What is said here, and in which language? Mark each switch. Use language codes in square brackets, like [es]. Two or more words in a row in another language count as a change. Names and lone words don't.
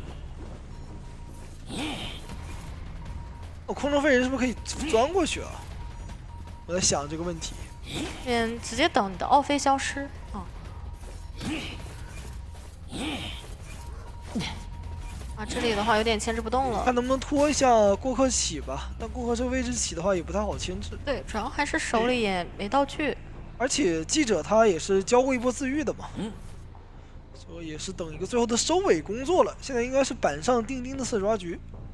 [zh] 空中飛人是不是可以鑽過去啊？我在想這個問題。直接等你的奧飛消失啊。這裡的話有點牽制不動了，看能不能拖一下過客起吧。但過客這個位置起的話也不太好牽制。對，主要還是手裡也沒道具。而且記者他也是交過一波自愈的嘛，所以也是等一個最後的收尾工作了。現在应該是板上钉钉的4抓局。